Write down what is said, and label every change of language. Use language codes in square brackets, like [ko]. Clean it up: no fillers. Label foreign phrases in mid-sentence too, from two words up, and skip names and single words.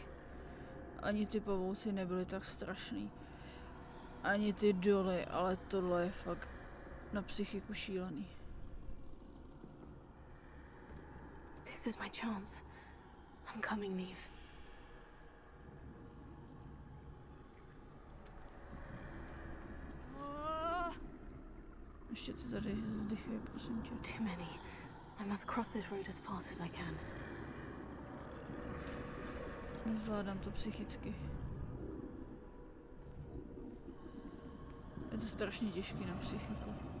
[cs] Ani ty pavouci nebyly tak strašný, ani ty doly, ale tohle je fakt na psychiku šílený. [en] This is my chance. I'm coming, Neve. [cs] Ještě to tady vzdychuje, prosím tě. [en] Too many. I must cross this road as fast as I can. [cs] Nezvládám to psychicky. Je to strašně těžký na psychiku.